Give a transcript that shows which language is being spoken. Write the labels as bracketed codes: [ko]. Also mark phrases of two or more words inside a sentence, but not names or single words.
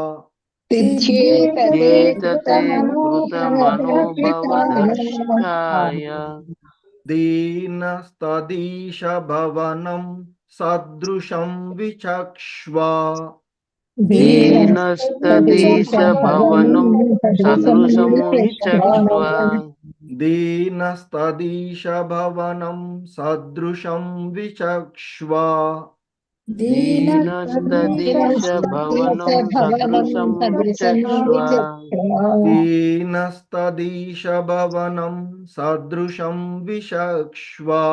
[sa] సిద్ధ్యేతతే కృతమనోభవదర్శితాయ. దీనస్తదీశ భవనం సదృశం విచక్ష్వ. దీనస్తదీశ భవనం సదృశం విచక్ష్వ. दीनस्तदीश भवनं सदृशं विचक्ष्व दीनस्तदीश भवनं सदृशं विचक्ष्व दीनस्तदीश भवनं सदृशं विचक्ष्व